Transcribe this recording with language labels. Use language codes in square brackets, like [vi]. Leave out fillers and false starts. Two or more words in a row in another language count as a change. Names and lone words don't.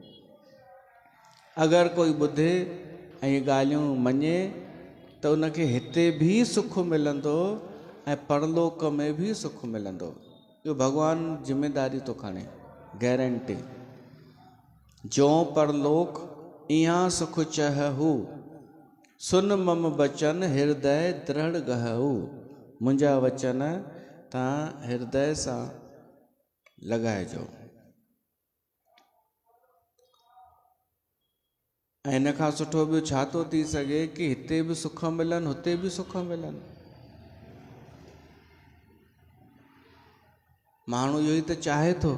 [sd] अगरि कोई ॿुधे ऐं इहे ॻाल्हियूं मञे त उनखे हिते बि सुख मिलंदो ऐं परलोक में बि सुख मिलंदो। इहो भॻवानु ज़िमेदारी थो खणे, गारंटी। [awa] जो परलोक इहाँ सुख चहहू, सुन मम बचन हृदय दृढ़ गहू। [sd] मुंहिंजा वचन तव्हां हृदय सां लॻाइजो। ऐं इन खां सुठो ॿियो छा थो थी सघे कि हिते बि सुख मिलनि, हुते बि सुख मिलनि। माण्हू इहो ई त चाहे थो।